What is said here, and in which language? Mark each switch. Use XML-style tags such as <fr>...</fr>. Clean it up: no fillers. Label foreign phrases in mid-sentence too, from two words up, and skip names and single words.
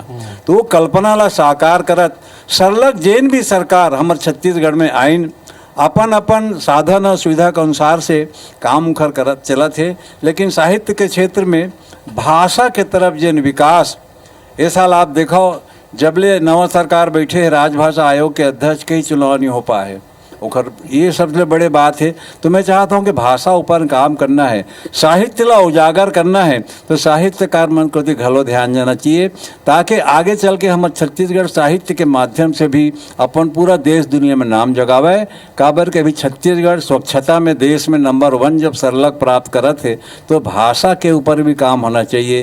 <hne>तो वो कल्पना ला साकार करत सरलग जैन भी सरकार हमर छत्तीसगढ़ में आइन अपन अपन साधन और सुविधा के अनुसार से काम उखर करत चलत है। लेकिन साहित्य के क्षेत्र में भाषा के तरफ जैन विकास ये साल आप देखो जबले नवा सरकार बैठे है राजभाषा आयोग के अध्यक्ष के ही चुनाव नहीं हो पाए ओखर ये सबसे बड़े बात है। तो मैं चाहता हूँ कि भाषा ऊपर काम करना है, साहित्य ला उजागर करना है तो साहित्यकार मन को घलो ध्यान देना चाहिए ताकि आगे चल के हम छत्तीसगढ़ साहित्य के माध्यम से भी अपन पूरा देश दुनिया में नाम जगावे। काबर के अभी छत्तीसगढ़ स्वच्छता में देश में नंबर 1 जब सरलग प्राप्त करत है तो भाषा के ऊपर भी काम होना चाहिए।</hne>